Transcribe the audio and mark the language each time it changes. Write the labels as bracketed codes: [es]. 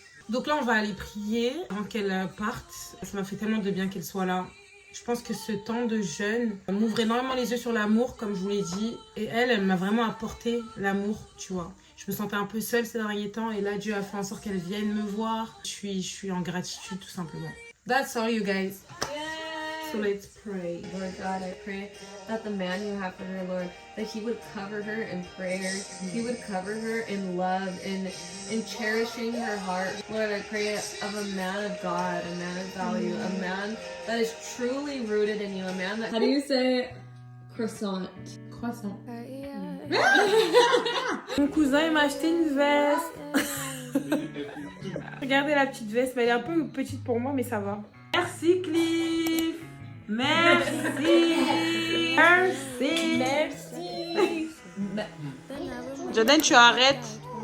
[fr] Donc là, on va aller prier avant qu'elle parte. Ça m'a fait tellement de bien qu'elle soit là. Je pense que ce temps de jeûne m'ouvre énormément les yeux sur l'amour, comme je vous l'ai dit. Et elle m'a vraiment apporté l'amour, tu vois. Je me sentais un peu seule ces derniers temps. Et là, Dieu a fait en sorte qu'elle vienne me voir. Je suis en gratitude, tout simplement. [en] That's all, you guys. So let's pray. Lord God, I pray that the man you have for her, Lord, that he would cover her in prayer. He would cover her in love, in cherishing her heart. Lord, I pray of a man of God, a man of value, a man that is truly rooted in you, a man that... How do you say croissant? [fr] Croissant. Mon cousin, il m'a acheté une veste. Regardez la petite veste, mais elle est un peu petite pour moi, mais ça va. Merci Cliff. Merci. Merci. Jordan, tu arrêtes.